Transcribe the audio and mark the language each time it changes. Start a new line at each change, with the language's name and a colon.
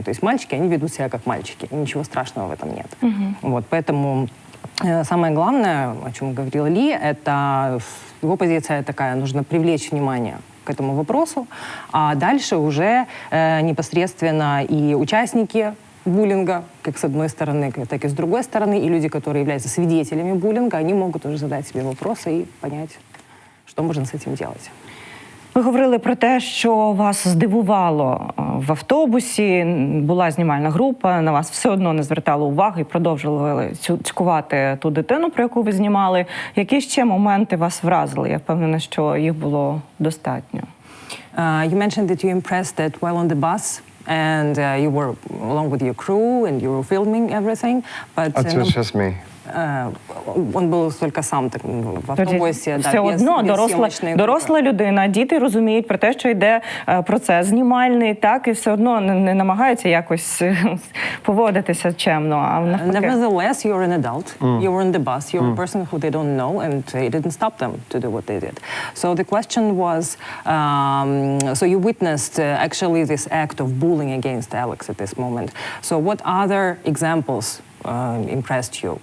Russian: То есть мальчики, они ведут себя как мальчики. И ничего страшного в этом нет. Вот, поэтому самое главное, о чем говорил Ли, это его позиция такая: нужно привлечь внимание к этому вопросу, а дальше уже непосредственно и участники буллинга, как с одной стороны, так и с другой стороны, и люди, которые являются свидетелями буллинга, они могут уже задать себе вопросы и понять, что можно с этим делать.
Ukrainian: Ви говорили про те, що вас здивувало в автобусі, була знімальна група, на вас все одно не звертали увагу і продовжували цькувати ту дитину, про яку ви знімали. Які ще моменти вас вразили? Я впевнена, що їх було достатньо.
English: You mentioned that you impressed that while on the bus, and you were along with your crew, and you were filming everything, but... It was just me.
Ukrainian: Он був тільки сам так, в автобусі. Все одно доросла людина, діти розуміють про те, що йде процес знімальний, так, і все одно не намагаються якось поводитися чемно.
English: Nevertheless, you're an adult, you were in the bus, you're a person who they don't know, and it didn't stop them to do what they did. So the question was, so you witnessed actually this act of bullying against Alex at this moment. So what other examples impressed you?